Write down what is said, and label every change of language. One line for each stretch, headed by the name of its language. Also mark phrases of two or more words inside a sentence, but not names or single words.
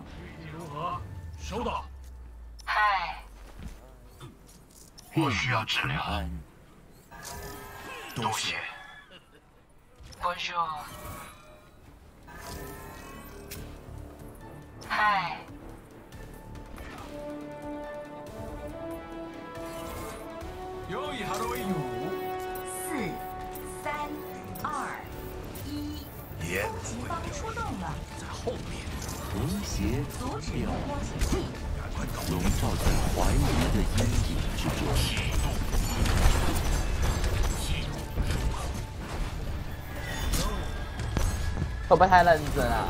Chinese: 运气如何？收到。嗨，我需要治疗。多谢。 Bonjour。嗨。
Japanese: よいハロウィンを。
Chinese: 4、3、2、1，攻击方出动了，在后面。和谐阻止目标前进。笼罩在怀疑的阴影之中。会不会太认真啊？